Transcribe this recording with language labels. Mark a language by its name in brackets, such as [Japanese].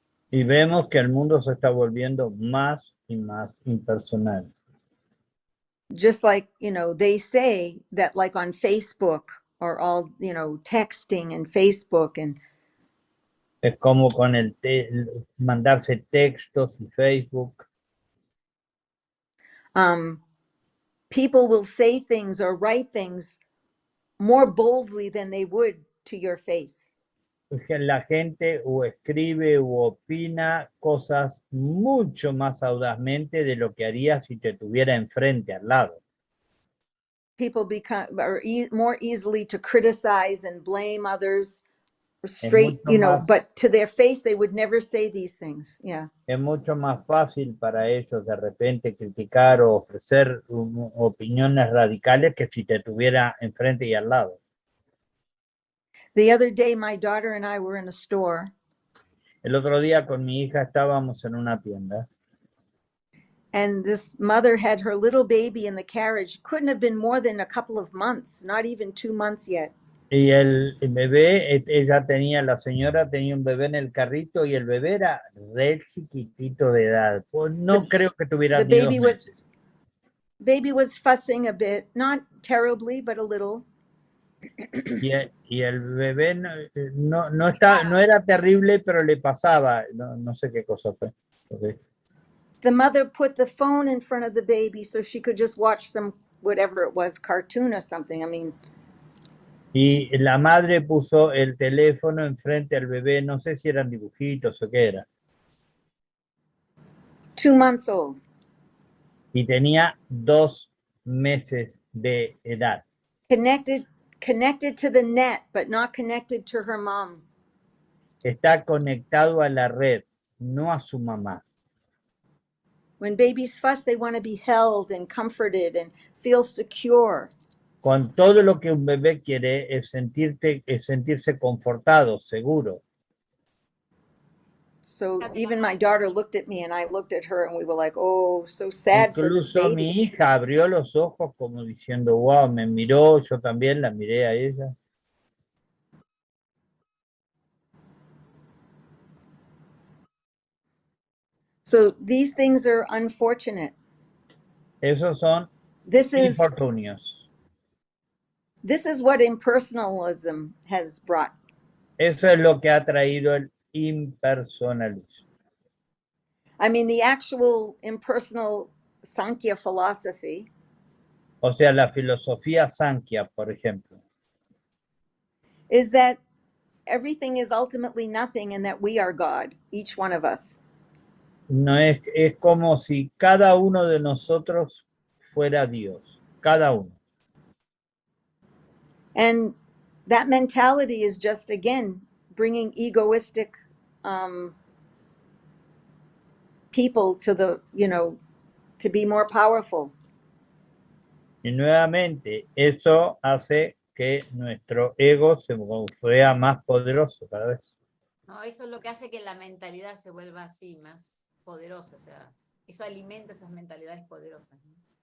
[Spanish] Y vemos que el mundo se está volviendo más y más impersonal. [English] Just like, you know, they say that like on Facebook or all, you know, texting and Facebook and [Spanish] es como con mandarse textos y Facebook. [English] People will say things or write things more boldly than they would to your face. [Spanish] La gente o escribe o opina cosas mucho más audazmente de lo que haría si te tuviera enfrente al lado. [English] People are more easily to criticize and blame others straight, you know, but to their face they would never say these things. Yeah. [Spanish] Es mucho más fácil para ellos de repente criticar o ofrecer opiniones radicales que si te tuviera enfrente y al lado. [English] The other day, my daughter and I were in a store. [Spanish] El otro día con mi hija estábamos en una tienda. [English] And this mother had her little baby in the carriage. Couldn't have been more than a couple of months, not even 2 months yet. [Spanish] Y el bebé, ella tenía, la señora tenía un bebé en el carrito y el bebé era re chiquitito de edad. Pues no creo que tuviera [English] The [Spanish] ni 2 [English] baby [Spanish] meses. [English] was fussing a bit, not terribly, but a little. [Spanish] Y el bebé no era terrible, pero le pasaba, no sé qué cosa fue. Okay. [English] The mother put the phone in front of the baby so she could just watch some, whatever it was, cartoon or something. I mean, [Spanish] Y la madre puso el teléfono enfrente al bebé, no sé si eran dibujitos o qué era. [English] 2 months old. [Spanish] Y tenía 2 meses de edad. [English] Connected to the net, but not connected to her mom. [Spanish] Está conectado a la red, no a su mamá. [English] When babies fuss, they want to be held and comforted and feel secure. [Spanish] Con todo lo que un bebé quiere es sentirse confortado, seguro. [English] So even my daughter looked at me and I looked at her and we were like, oh, so sad for this [Spanish] Incluso mi [English] baby. [Spanish] hija abrió los ojos como diciendo, wow, me miró, yo también la miré a ella. [English] So these things are unfortunate. [Spanish] Esos son [English] This [Spanish] infortunios. [English] is what impersonalism has brought. [Spanish] Eso es lo que ha traído el impersonalismo. [English] I mean, the actual impersonal Sankhya philosophy [Spanish] O sea, la filosofía Sankhya, por ejemplo, [English] is that everything is ultimately nothing and that we are God, each one of us. [Spanish] no es como si cada uno de nosotros fuera Dios, cada uno. [English] And that mentality is just, again, bringing egoistic people to the, to be more powerful. [Spanish] Y nuevamente, eso hace que nuestro ego se vea más poderoso cada vez. No, eso es lo que hace que la mentalidad se vuelva así, más poderosa. O sea, eso alimenta esas mentalidades poderosas, ¿no?